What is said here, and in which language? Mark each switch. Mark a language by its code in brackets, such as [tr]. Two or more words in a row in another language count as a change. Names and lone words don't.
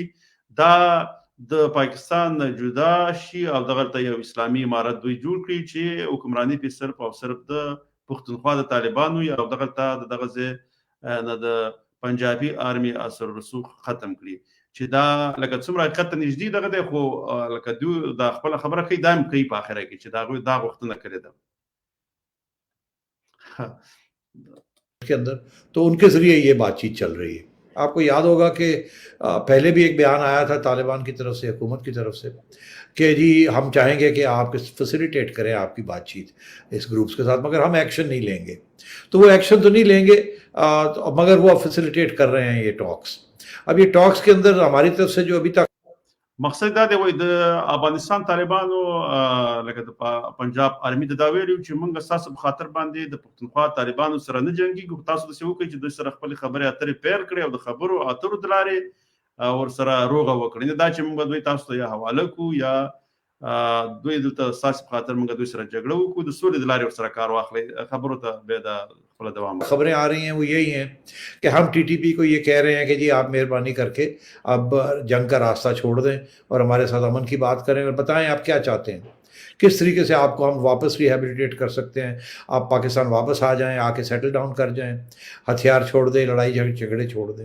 [ps] دا د پاکستان نه جدا شي او دغلته یو اسلامي امارت دوی جوړ کړي چې حکمراني پې صرف او صرف د پښتونخوا د طالبانو یا دغلته دغه ځای نه د پنجابي آرمي اثر رسوخ ختم کړي، چې دا لکه څومره حقیقت ته نږدې دغه دی، خو لکه دوی دا خپله خبره کوي، دا هم کوي په آخره کې چې د هغوی دا غوښتنه کړې ده [ur] کے اندر. تو ان کے ذریعے یہ بات چیت چل رہی ہے۔ آپ کو یاد ہوگا کہ پہلے بھی ایک بیان آیا تھا طالبان کی طرف سے، حکومت کی طرف سے، کہ جی ہم چاہیں گے کہ آپ فیسلیٹیٹ کریں آپ کی بات چیت اس گروپس کے ساتھ، مگر ہم ایکشن نہیں لیں گے. تو وہ ایکشن تو نہیں لیں گے، مگر وہ فیسلیٹیٹ کر رہے ہیں یہ ٹاکس. اب یہ ٹاکس کے اندر ہماری طرف سے جو ابھی تک [ps] مقصد دا دی، وایي د افغانستان طالبانو لکه د پنجاب آرمي د دا ویلي چې موږ ستاسو په خاطر باندې د پښتونخوا طالبانو سره نه جنګېږو، تاسو داسې وکړئ چې دوی سره خپلې خبرې اترې پیل کړئ او د خبرو اترو د لارې ورسره روغه وکړئ. نه دا چې موږ دوی تاسو ته یا حواله کړو یا دوی دلته ستاسو په خاطر موږ دوی سره جګړه وکړو، د سولې د لارې ورسره کار واخلئ. خبرو ته بیا د خپله دوام [ur] خبریں آ رہی ہیں وہ یہی ہیں کہ ہم ٹی ٹی پی کو یہ کہہ رہے ہیں کہ جی آپ مہربانی کر کے اب جنگ کا راستہ چھوڑ دیں اور ہمارے ساتھ امن کی بات کریں اور بتائیں آپ کیا چاہتے ہیں، کس طریقے سے آپ کو ہم واپس ری ہیبلیٹیٹ کر سکتے ہیں، آپ پاکستان واپس آ جائیں، آکے [en] settle down [ur] کر جائیں، ہتھیار چھوڑ دیں، لڑائی جھگڑے چھوڑ دیں.